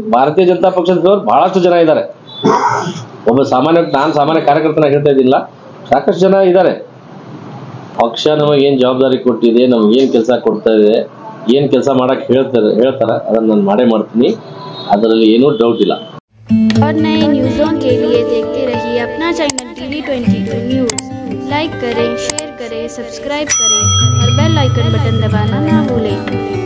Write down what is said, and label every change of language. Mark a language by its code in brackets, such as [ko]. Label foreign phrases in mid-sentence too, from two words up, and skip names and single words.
[kn] ಭಾರತೀಯ ಜನತಾ ಪಕ್ಷದ ಫೇವರ್ ಭಾಳಷ್ಟು ಜನ ಇದ್ದಾರೆ. ನಾನು ಸಾಮಾನ್ಯ ಕಾರ್ಯಕರ್ತನಾಗಿ ಹೇಳ್ತಾ ಇದ್ದಿಲ್ಲ, ಸಾಕಷ್ಟು ಜನ ಇದ್ದಾರೆ. ಪಕ್ಷ ನಮಗೇನು ಜವಾಬ್ದಾರಿ ಕೊಟ್ಟಿದೆ, ನಮಗೇನು ಕೆಲಸ ಕೊಡ್ತಾ ಇದೆ, ಏನು ಕೆಲಸ ಮಾಡಕ್ಕೆ ಹೇಳ್ತಾರೆ ಅದನ್ನು ನಾನು ಮಾಡೇ ಮಾಡ್ತೀನಿ. ಅದರಲ್ಲಿ ಏನೂ ಡೌಟ್ ಇಲ್ಲ. [hi] और नए न्यूज़ों के लिए देखते रहिए अपना चैनल TV22 न्यूज़। लाइक करें, शेयर करें, सब्सक्राइब करें और [en] bell icon button [hi] दबाना ना भूलें।